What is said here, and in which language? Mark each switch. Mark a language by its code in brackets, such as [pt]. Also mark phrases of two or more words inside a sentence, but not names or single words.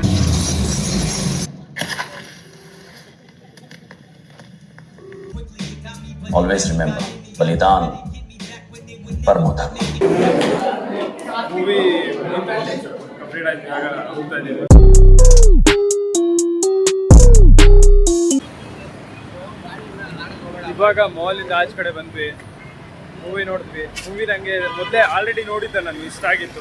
[en] Always remember, [sa] बलिदान परमो धर्म. [kn] ಮೂವಿ ಕಂಪ್ಲೀಟ್ ಆಯ್ತು, ಇವಾಗ ಹೋಗ್ತಾ ಇದ್ದೀವಿ. ಇವಾಗ ಮಾಲಿಂದ ಆಚೆ ಕಡೆ ಬಂದ್ವಿ, ಮೂವಿ ನೋಡಿದ್ವಿ. ಮೂವಿ ನನಗೆ ಮೊದಲೇ ಆಲ್ರೆಡಿ ನೋಡಿದ್ದೆ ನಾನು, ಇಷ್ಟ ಆಗಿತ್ತು.